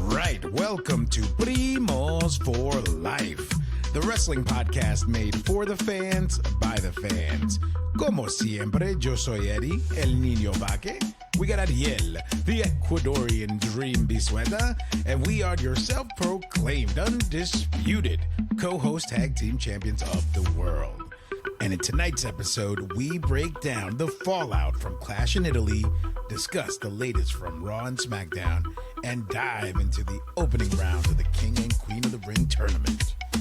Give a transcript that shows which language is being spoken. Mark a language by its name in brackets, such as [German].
[English] right, welcome to Primos for Life, the wrestling podcast made for the fans, by the fans. [Spanish] Como siempre, yo soy Eddie, el niño vaque. [English] We got Ariel, the Ecuadorian dream bisueta, and we are your self-proclaimed, undisputed co-host tag team champions of the world. And in tonight's episode, we break down the fallout from Clash in Italy, discuss the latest from Raw and Smackdown, and dive into the opening round of the King and Queen of the Ring tournament.